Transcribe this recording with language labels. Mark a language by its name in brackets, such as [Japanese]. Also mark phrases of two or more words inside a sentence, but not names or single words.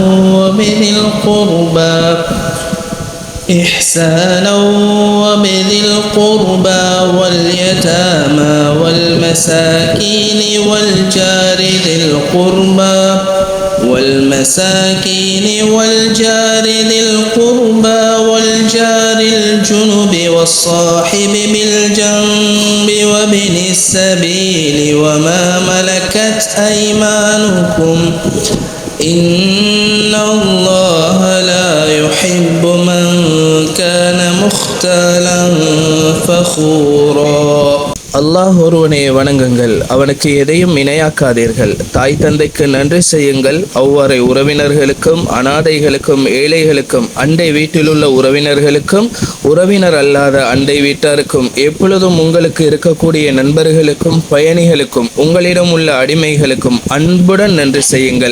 [Arabic] وبذي القربى واليتامى والمساكين والجار ذي القربى والجار الجنب والصاحب بالجنب وابن السبيل وما ملكت أيمانكم إن الله لا يحب من كان مختالا فخورا. [Tamil] அல்லாஹ் ஒருவனை வணங்குங்கள், அவனுக்கு எதையும் இணையாக்காதீர்கள். தாய் தந்தைக்கு நன்றி செய்யுங்கள். அவ்வாறு உறவினர்களுக்கும் அனாதைகளுக்கும் ஏழைகளுக்கும் அண்டை வீட்டிலுள்ள உறவினர்களுக்கும் உறவினர் அல்லாத அண்டை வீட்டாருக்கும் எப்பொழுதும் உங்களுக்கு இருக்கக்கூடிய நண்பர்களுக்கும் பயணிகளுக்கும் உங்களிடம் உள்ள அடிமைகளுக்கும் அன்புடன் நன்றி செய்யுங்கள்.